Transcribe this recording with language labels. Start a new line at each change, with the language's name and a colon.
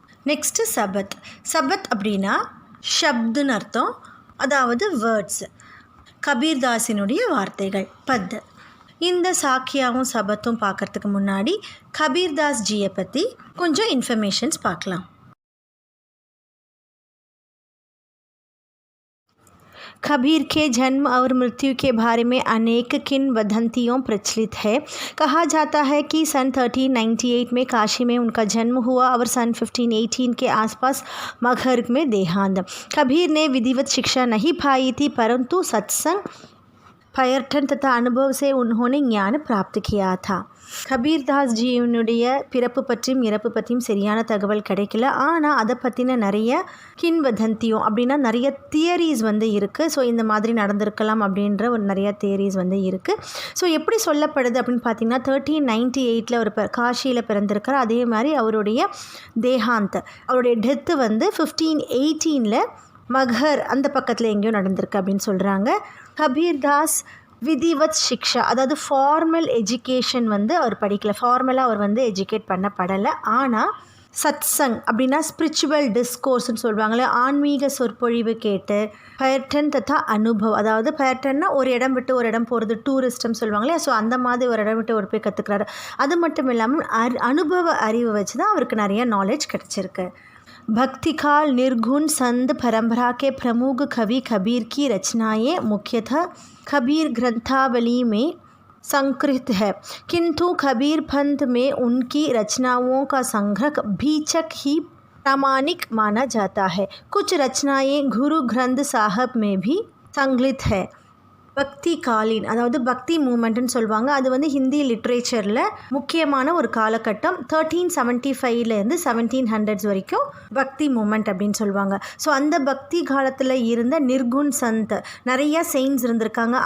Tamil: Next சபத் அப்படின்னா ஷப்துன்னு அர்த்தம். அதாவது வேர்ட்ஸ், கபீர்தாஸினுடைய வார்த்தைகள், பத். இந்த சாக்கியாவும் சபத்தும் பார்க்குறதுக்கு முன்னாடி கபீர்தாஸ் ஜியை பற்றி கொஞ்சம் இன்ஃபர்மேஷன்ஸ் பார்க்கலாம்.
Hindi: कबीर के जन्म और मृत्यु के बारे में अनेक किंवदंतियों प्रचलित है. कहा जाता है कि सन 1398 में काशी में उनका जन्म हुआ और सन 1518 के आसपास मगहर में देहांत. कबीर ने विधिवत शिक्षा नहीं पाई थी, परंतु सत्संग, पर्यटन तथा अनुभव से उन्होंने ज्ञान प्राप्त किया था.
Tamil: கபீர்தாஸ் ஜியினுடைய பிறப்பு பற்றியும் இறப்பு பற்றியும் சரியான தகவல் கிடைக்கல. ஆனால் அதை பற்றின நிறைய கின்வதந்தியும் அப்படின்னா நிறைய தியரிஸ் இருக்குது. ஸோ இந்த மாதிரி நடந்திருக்கலாம் அப்படின்ற ஒரு நிறைய தியரிஸ் இருக்குது. ஸோ எப்படி சொல்லப்படுது அப்படின்னு பார்த்தீங்கன்னா 1398 ஒரு காஷியில் பிறந்திருக்கார். அதே மாதிரி அவருடைய தேஹாந்த், அவருடைய டெத்து 1518 மகர் அந்த பக்கத்தில் எங்கேயோ நடந்திருக்கு அப்படின்னு சொல்கிறாங்க. கபீர்தாஸ் விதிவத் சிக்ஷா, அதாவது ஃபார்மல் எஜுகேஷன் அவர் படிக்கல, ஃபார்மலாக அவர் எஜுகேட் பண்ணப்படலை. ஆனால் சத்சங் அப்படின்னா ஸ்பிரிச்சுவல் டிஸ்கோர்ஸ்ன்னு சொல்லுவாங்களே, ஆன்மீக சொற்பொழிவு கேட்டு, பயர்டன் தத்தா அனுபவம், அதாவது பயர்டன்னா ஒரு இடம் விட்டு ஒரு இடம் போகிறது, டூரிஸ்ட்னு சொல்லுவாங்களே, ஸோ அந்த மாதிரி ஒரு இடம் விட்டு ஒரு போய் கற்றுக்கிறாரு. அது மட்டும் இல்லாமல் அனுபவ அறிவு வச்சு தான் அவருக்கு நிறைய நாலேஜ் கிடச்சிருக்கு.
Hindi: भक्ति काल निर्गुण संत परंपरा के प्रमुख कवि कबीर की रचनाएं मुख्यतः कबीर ग्रंथावली में संकलित है, किंतु कबीर पंथ में उनकी रचनाओं का संग्रह बीचक ही प्रामाणिक माना जाता है. कुछ रचनाएं गुरु ग्रंथ साहब में भी संकलित है.
Tamil: பக்தி காலின், அதாவது பக்தி மூமெண்ட்னு சொல்லுவாங்க. அது ஹிந்தி லிட்ரேச்சரில் முக்கியமான ஒரு காலகட்டம். 1375 1700s வரைக்கும் பக்தி மூமெண்ட் அப்படின்னு சொல்லுவாங்க. ஸோ அந்த பக்தி காலத்தில் இருந்த நிர்குண் சந்த், நிறைய செயின்ஸ் இருந்திருக்காங்க.